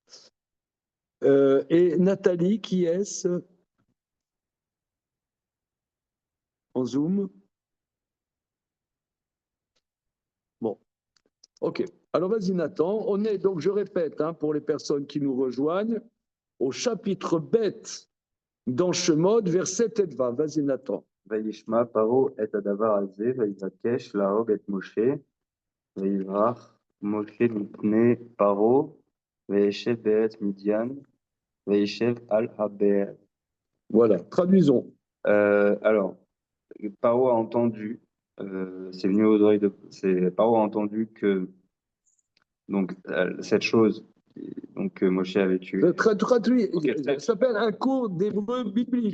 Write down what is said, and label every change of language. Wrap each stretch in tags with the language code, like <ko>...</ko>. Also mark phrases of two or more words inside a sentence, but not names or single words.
<fr>Et Nathalie, qui est-ce en Zoom? Bon, ok. Alors vas-y Nathan, on est donc, je répète, hein, pour les personnes qui nous rejoignent, au chapitre bête dans Shemot, verset Tedvav. Vas-y Nathan.</fr> <he>וישמע פרעה את הדבר הזה, ויבקש להרוג את משה, ויברח משה מפני פרעה, וישב בארץ מדיין, וישב על הבאר.</he> <fr>Voilà, traduisons. Alors, Paro a entendu, c'est venu aux oreilles de, Paro a entendu que donc cette chose donc que Moshe avait tué. Traduit, Okay, ça s'appelle un cours d'hébreu biblique.</fr>